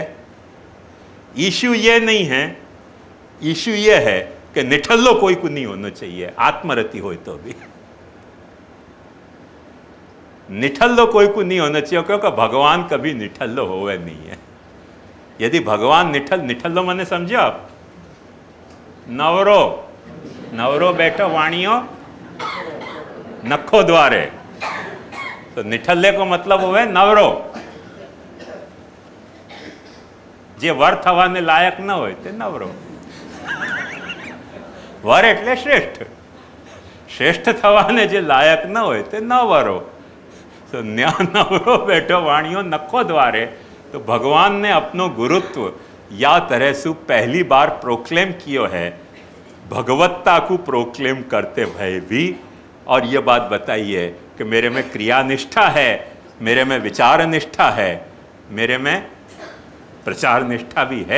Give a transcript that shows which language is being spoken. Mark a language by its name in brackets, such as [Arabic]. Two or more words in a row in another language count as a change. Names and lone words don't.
[Hindi] इशू ये नहीं है, इशू ये है कि निठल्लो कोई को नहीं होना चाहिए, आत्मरति हो तो भी निठल्लो कोई को नहीं होना चाहिए, क्योंकि भगवान कभी निठल्लो होवे नहीं है। यदि भगवान निठल्लो मैंने समझे आप, [Gujarati] નવરો નવરો બેઠો વાણિયો નખો દ્વારે, [Hindi] तो निठल्ले को मतलब हुए नवरो। [Gujarati] જે વર થવાને લાયક ન હોય તે નવરો। वर એટલે શ્રેષ્ઠ, શ્રેષ્ઠ થવાને જે લાયક ન હોય તે નવરો। તો નવરો બેઠો વાણિયો નખો દ્વારે। [Hindi] तो भगवान ने अपनो गुरुत्व या तरह से पहली बार प्रोक्लेम किया है, भगवत्ता को प्रोक्लेम करते हुए भी। और ये बात बताई है कि मेरे में क्रिया निष्ठा है, मेरे में विचार निष्ठा है, मेरे में प्रचार निष्ठा भी है।